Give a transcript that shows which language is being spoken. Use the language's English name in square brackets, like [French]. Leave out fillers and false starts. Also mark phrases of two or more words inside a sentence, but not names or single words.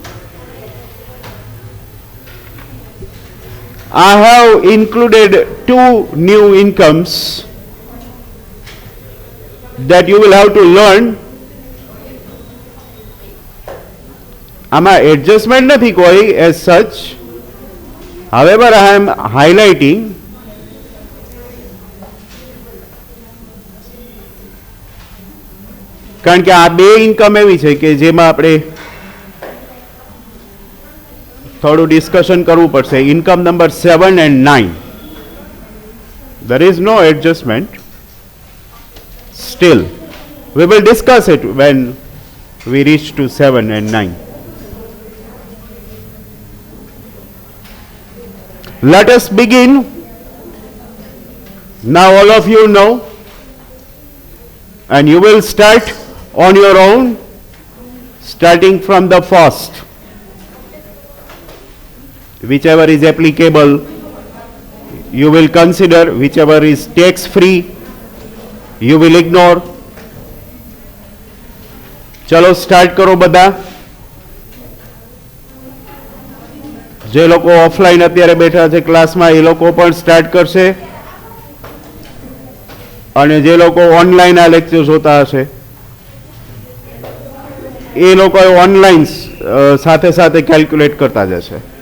[English] I have included 2 new incomes that you will have to learn. [Gujarati] આમાં adjustment નથી કોઈ [English] as such. However, I am highlighting [Gujarati] કારણ કે આ 2 ઇન્કમ એવી છે કે જેમાં આપણે થોડું ડિસ્કશન કરવું પડશે. [English] income number 7 and 9. There is no adjustment. Still, we will discuss it when we reach to 7 and 9. Let us begin. Now all of you know, and you will start on your own, starting from the first. Whichever is applicable, you will consider. Whichever is tax free, you will ignore. [Gujarati] ચલો સ્ટાર્ટ કરો બધા. જે લોકો ઓફલાઈન અત્યારે બેઠા છે ક્લાસમાં એ લોકો પણ સ્ટાર્ટ કરશે, અને જે લોકો ઓનલાઈન આ લેક્ચર જોતા હશે એ લોકો ઓનલાઈન સાથે સાથે કેલ્ક્યુલેટ કરતા જશે.